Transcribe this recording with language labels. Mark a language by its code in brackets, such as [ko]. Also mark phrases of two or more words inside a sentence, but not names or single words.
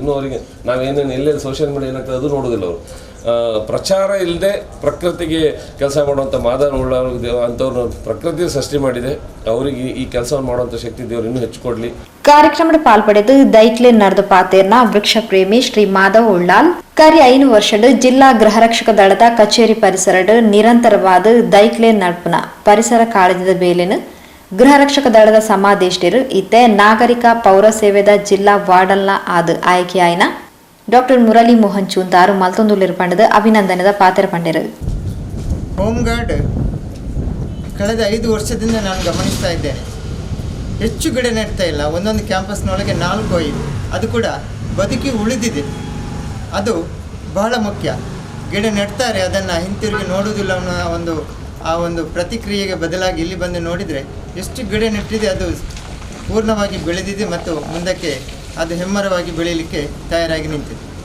[kn] ಇನ್ನೂ ಅವರಿಗೆ ನಾವೇನೇನು ಎಲ್ಲೆಲ್ಲಿ [en] social media [kn] ಏನಾಗ್ತದೆ ಅದು ನೋಡೋದಿಲ್ಲ. ಅವರು ಪ್ರಚಾರ ಇಲ್ಲದೆ ಪ್ರಕೃತಿಗೆ ಕೆಲಸ ಮಾಡುವಂಥ ಮಾಧವ ಉಳ್ಳಾಳ್ ಅಂಥವ್ರು ಪ್ರಕೃತಿ ಸೃಷ್ಟಿ ಮಾಡಿದೆ. ಅವರಿಗೆ ಈ ಕೆಲಸವನ್ನು ಮಾಡುವಂಥ ಶಕ್ತಿ ದೇವರು ಇನ್ನೂ ಹೆಚ್ಚು ಕೊಡಲಿ. [tcy] ಕಾರ್ಯಕ್ರಮದ ಪಾಲ್ಪಡೆದು ದೈಕ್ಲೆ ನಡೆದ ಪಾತೇರ್ನ ವೃಕ್ಷ ಪ್ರೇಮಿ ಶ್ರೀ ಮಾಧವ ಉಳ್ಳಾಳ್ ಕರಿ 5 ವರ್ಷದ ಜಿಲ್ಲಾ ಗೃಹರಕ್ಷಕ ದಳದ ಕಚೇರಿ ಪರಿಸರಡ್ ನಿರಂತರವಾದ ದೈಕ್ಲೆ ನಡ್ಪುನ ಪರಿಸರ ಕಾಳಜಿದ ಬೇಲೆನ ಗೃಹರಕ್ಷಕ ದಳದ ಸಮಾದೇಷ್ಟಿರು ಇತ್ತೆ ನಾಗರಿಕ ಪೌರ ಸೇವೆದ ಜಿಲ್ಲಾ ವಾರ್ಡಲ್ನ ಆದ ಆಯ್ಕೆಯಾಯಿನ ಡಾಕ್ಟರ್ ಮುರಳಿ ಮೋಹನ್ ಚೂಂತಾರು ಮಲ್ತೊಂದುಲ್ಲೆರ್ ಪಂಡದ ಅಭಿನಂದನದ ಪಾತ್ರ ಪಂಡೆರು. [en] home guard [kn] ಕಳೆದ 5 ವರ್ಷದಿಂದ ನಾನು ಗಮನಿಸ್ತಾ ಇದ್ದೇನೆ. ಹೆಚ್ಚು ಗಿಡ ನೆಡ್ತಾ ಇಲ್ಲ. ಒಂದೊಂದು ಕ್ಯಾಂಪಸ್ನೊಳಗೆ 4-5, ಅದು ಕೂಡ ಬದುಕಿ ಉಳಿದಿದೆ. ಅದು ಬಹಳ ಮುಖ್ಯ. ಗಿಡ ನೆಡ್ತಾರೆ, ಅದನ್ನು ಹಿಂತಿರುಗಿ ನೋಡುವುದಿಲ್ಲ ಅನ್ನೋ ಆ ಒಂದು ಪ್ರತಿಕ್ರಿಯೆಗೆ ಬದಲಾಗಿ ಇಲ್ಲಿ ಬಂದು ನೋಡಿದರೆ ಎಷ್ಟು ಗಿಡ ನೆಟ್ಟಿದೆ, ಅದು ಪೂರ್ಣವಾಗಿ ಬೆಳೆದಿದೆ ಮತ್ತು ಮುಂದಕ್ಕೆ ಅದು ಹೆಮ್ಮರವಾಗಿ ಬೆಳೀಲಿಕ್ಕೆ ತಯಾರಾಗಿ ನಿಂತಿದೆ.